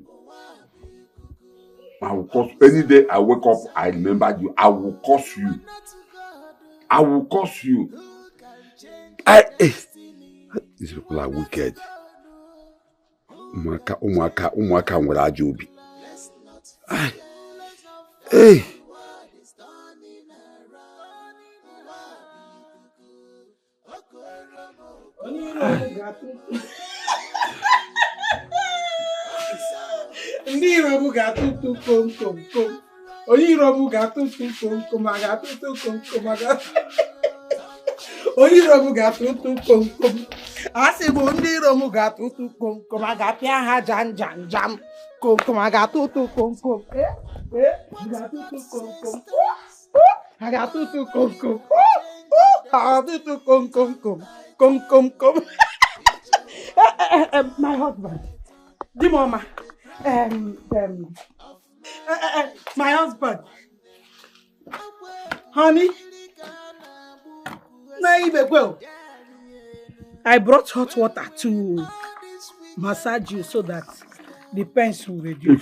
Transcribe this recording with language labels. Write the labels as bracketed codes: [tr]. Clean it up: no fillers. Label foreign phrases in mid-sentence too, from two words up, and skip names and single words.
[en] I will curse any day I wake up. I remember you. I will curse you. I will curse you. These people are wicked. [ig] Umwaka nwere aja obi. [en] Hey. [ig] Ndị Irobu ga-atụtụ kom kom kom. Onye Irobu ga-atụtụ kom kom, a ga-atụtụ kom kom, a ga-atụtụ. Onye Irobu ga-atụtụ kom kom. Asị bụ ndị Irobu ga-atụtụ kom kom, a ga-apịa ha jam jam jam. Kom kom, a ga-atụtụ kom kom. Ga-atụtụ kom kom. A ga-atụtụ kom kom. A ga-atụtụ kom kom kom. Kom kom kom. [en] My husband. The mama. My husband. Honey. I brought hot water to massage you so that the pains will reduce.